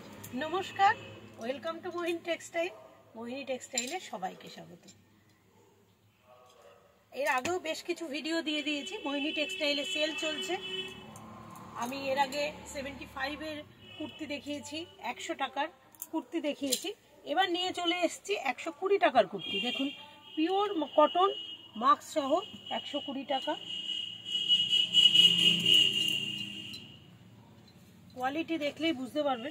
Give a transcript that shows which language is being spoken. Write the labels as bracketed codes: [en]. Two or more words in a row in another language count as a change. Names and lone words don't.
[en] नमस्कार, welcome to Mohini Textile. [bn] মোহিনী টেক্সটাইলে সবাইকে স্বাগত। এর আগেও বেশ কিছু ভিডিও দিয়ে দিয়েছি। মোহিনী টেক্সটাইলে সেল চলছে। আমি এর আগে 75 এর কুর্তি দেখিয়েছি, 100 টাকার কুর্তি দেখিয়েছি। এবার নিয়ে চলে এসেছি 120 টাকার কুর্তি। দেখুন [en] pure cotton mask [bn] সহ 120 টাকা। কোয়ালিটি দেখলেই বুঝতে পারবেন।